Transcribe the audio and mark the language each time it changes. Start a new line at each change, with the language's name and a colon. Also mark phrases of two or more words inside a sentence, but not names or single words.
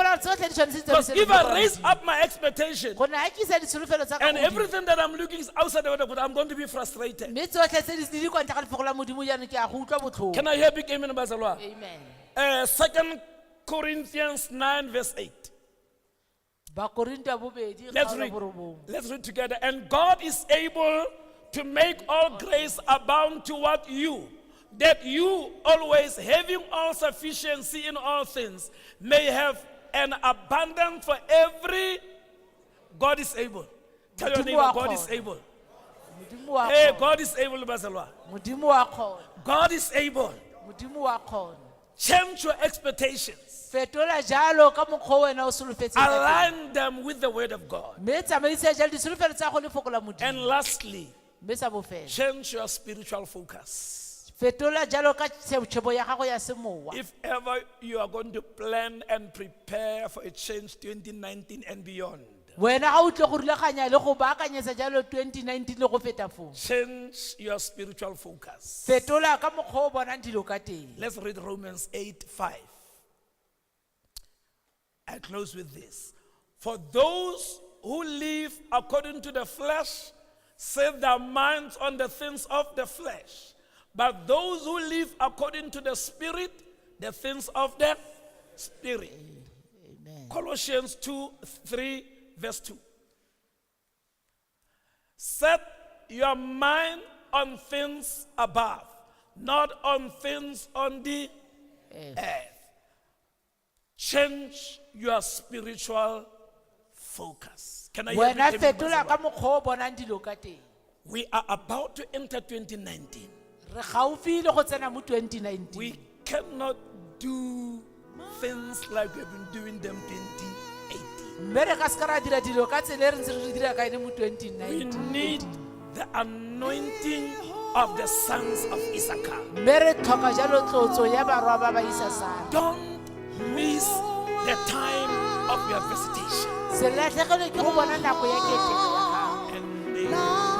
Tswana: Gopola tsotlhe di tshwanetse di
English: Because
Tswana: tsamaisane le
English: if
Tswana: lefoko la
English: I raise
Tswana: Modimo.
English: up my expectation
Tswana: Go na akisa ditsholofelo tsa
English: and
Tswana: ka Modimo.
English: everything that I'm looking is outside the word of God, I'm going to be frustrated.
Tswana: Mme tsotlhe tse di kwa ntle ga lefoko la Modimo jaanong ke a go utlwa botlhoko.
English: Can I hear big amen, Bazalwa? Amen. 2 Corinthians 9 verse 8.
Tswana: Bakorinto ya bobedi
English: Let's
Tswana: kgaolo
English: read.
Tswana: borobong.
English: Let's read together. And God is able to make all grace abound toward you, that you always, having all sufficiency in all things, may have an abundance for every. God is able. Tell your neighbor, God is able.
Tswana: Modimo wa
English: Hey,
Tswana: kgona.
English: God is able,
Tswana: Bazalwa. Modimo wa kgona.
English: God is able.
Tswana: Modimo wa kgona.
English: Change your expectations.
Tswana: Fetola jalo ka mokgwa o wena o solofetseng ka teng.
English: Align them with the word of God.
Tswana: Mme tsamaisa jalo ditsholofelo tsa go lefoko la Modimo.
English: And lastly,
Tswana: Mme sa bofelo.
English: change your spiritual focus.
Tswana: Fetola jalo ka tshebo ya gago ya semowa.
English: If ever you are going to plan and prepare for a change 2019 and beyond,
Tswana: Wena ga o tle go rulaganya le go baakanyetsa jalo 2019 le go feta foo.
English: change your spiritual focus.
Tswana: Fetola ka mokgwa o bonang dilo ka teng.
English: Let's read Romans 8:5. I close with this. For those who live according to the flesh set their minds on the things of the flesh, but those who live according to the Spirit, the things of the Spirit. Amen. Colossians 2:3 verse 2. Set your mind on things above, not on things on the earth. Change your spiritual focus. Can I hear
Tswana: Wena
English: you?
Tswana: fetola ka mokgwa o bonang dilo ka teng.
English: We are about to enter 2019.
Tswana: Re gaufi le go tsena mo 2019.
English: We cannot do things like we've been doing them 2018.
Tswana: Mme re ka se ka ra dira dilo ka tsela e re ntse re dira ka ene mo
English: We
Tswana: 2019.
English: need the anointing of the sons of Issachar.
Tswana: Mme re tlhoka jalo tlotso ya barwa ba ba Isasara.
English: Don't miss the time of your visitation.
Tswana: Se latlhegelwe ke go bona nako ya keteko ya gago.
English: And